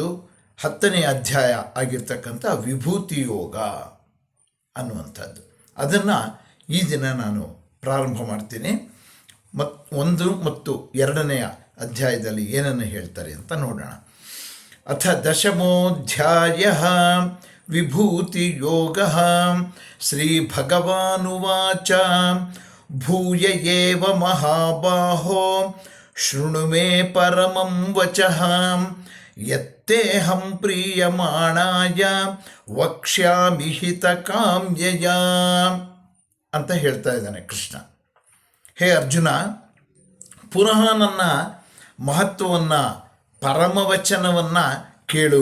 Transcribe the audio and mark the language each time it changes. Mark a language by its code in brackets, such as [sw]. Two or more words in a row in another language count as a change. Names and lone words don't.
[kn] 10ನೇ ಅಧ್ಯಾಯ ಆಗಿರ್ತಕ್ಕಂಥ ವಿಭೂತಿ ಯೋಗ ಅನ್ನುವಂಥದ್ದು. ಅದನ್ನು ಈ ದಿನ ನಾನು ಪ್ರಾರಂಭ ಮಾಡ್ತೀನಿ. 1 ಮತ್ತು 2ನೇ ಅಧ್ಯಾಯದಲ್ಲಿ ಏನನ್ನು ಹೇಳ್ತಾರೆ ಅಂತ ನೋಡೋಣ. [sa] ಅಥ 10ಮೋಧ್ಯಾಯ ವಿಭೂತಿ ಯೋಗ. ಶ್ರೀ ಭಗವಾನುವಾಚ ಭೂಯ ಏವ ಮಹಾಬಾಹೋ ಶೃಣು ಮೇ ಪರಮಂ ವಚಃ ಯತ್ತೇಹಂ ಪ್ರೀಯಮಾಣಾಯ ವಕ್ಷ್ಯಾಮಿ ಹಿತಕಾಮ್ಯಯ [kn] ಅಂತ ಹೇಳ್ತಾ ಇದ್ದಾನೆ ಕೃಷ್ಣ. ಹೇ ಅರ್ಜುನ, ಪುನಃ ನನ್ನ ಮಹತ್ವವನ್ನು, ಪರಮವಚನವನ್ನು ಕೇಳು.